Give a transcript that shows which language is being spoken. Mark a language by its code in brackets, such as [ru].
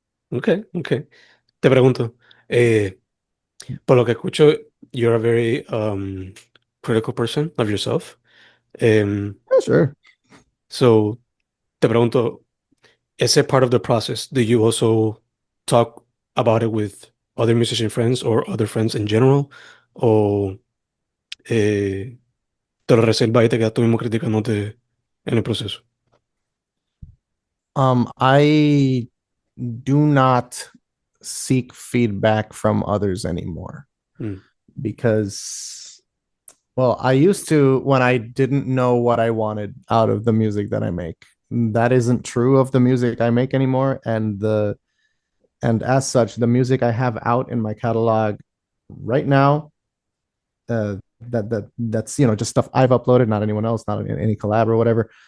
[es] Ok, ok. Te pregunto, por lo que escucho, [en] you're a very critical person of yourself. [es] Um, [en] Yeah, sure. so, [es] te pregunto, ese [en] part of the process, do you also talk about it with other musician friends or other friends in general? [es] ¿O te lo reservas y te quedas tú mismo criticándote en el proceso? [en] I do not seek feedback from others anymore Mm, because, well, I used to when I didn't know what I wanted out of the music that I make. That isn't true of the music I make anymore, and as such, the music I have out in my catalog right now, that's just stuff I've uploaded, not anyone else, not any collab or whatever.